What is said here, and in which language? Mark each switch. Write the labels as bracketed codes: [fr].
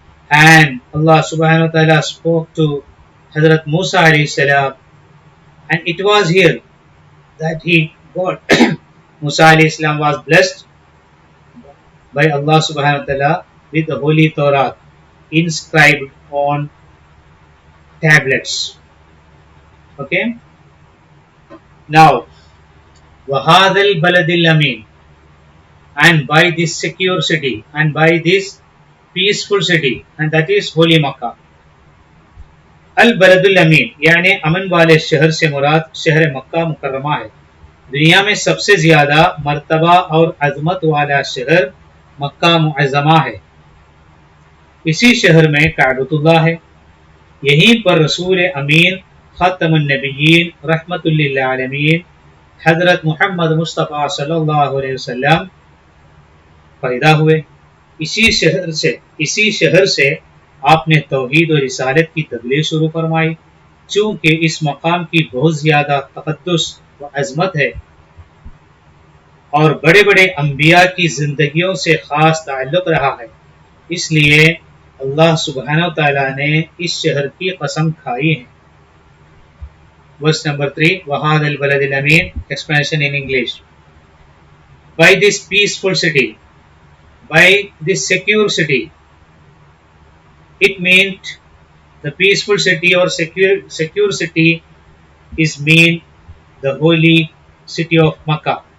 [en] and Allah subhanahu wa ta'ala spoke to Hazrat Musa alayhi salam, and it was here that he got Musa alayhi salam was blessed by Allah subhanahu wa ta'ala with the Holy Torah inscribed on tablets. Okay. Now, [ar] Wahadal Baladil Amin, [en] and by this secure city, and by this peaceful city, and that is Holy Makkah. [ar] Al Baladul Amin [hi] यानी अमन वाले शहर से मुराद शहर मक्का मुकर्रमा है. दुनिया में सबसे ज्यादा मर्तबा और अजमत वाला शहर मक्का मुअज़्ज़मा है. इसी शहर में काबतुल्लाह है. यहीं पर रसूल अमीन ख़ातमुन नबिय्यीन रहमतुल लिल आलमीन हज़रत मोहम्मद मुस्तफ़ा सल्लल्लाहु अलैहि वसल्लम पैदा हुए. इसी शहर से आपने तौहीद और रिसालत की तबलीग शुरू फरमाई. चूँकि इस मकाम की बहुत ज़्यादा तक़द्दुस व अज़मत है और बड़े बड़े अम्बिया की ज़िंदगियों से ख़ास ताल्लुक़ रहा है, इसलिए अल्लाह सुब्हानहु व तआला ने इस शहर की कसम खाई है. [en] Verse number 3, [ar] वहाद अल बलदिल अमीन. [en] Explanation in English. By this peaceful city, by this secure city, it meant the peaceful city or secure city is mean the holy city of Makkah.